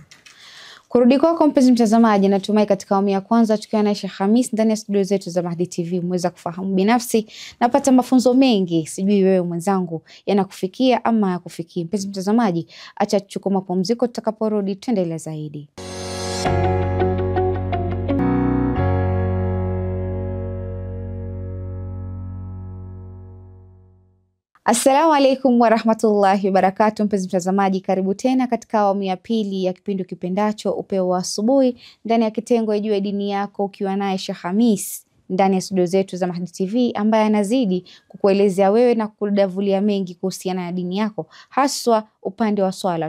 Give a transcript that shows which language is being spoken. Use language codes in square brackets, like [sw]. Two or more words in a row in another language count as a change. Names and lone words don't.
[sw] Kurudi kwako mpenzi mtazamaji, natumai katika awamu ya kwanza tukiwa na Sheikh Khamis ndani ya studio zetu za Mahdi TV umeweza kufahamu binafsi napata mafunzo mengi. Sijui wewe mwenzangu yanakufikia ama yakufikii. Mpenzi mtazamaji, acha tuchukue mapumziko, tutakaporudi tuendelea zaidi. [ar] السلام عليكم ورحمة الله وبركاته. [sw] Mpenzi mtazamaji, karibu tena katika awamu ya pili ya kipindi kipendacho Upeo wa Asubuhi ndani ya kitengo Ijue Dini Yako, ukiwa naye Sheikh Khamis ndani ya studio zetu za Mahdi TV, ambaye anazidi kukuelezea wewe na kudavulia mengi kuhusiana na dini yako, haswa upande wa swala.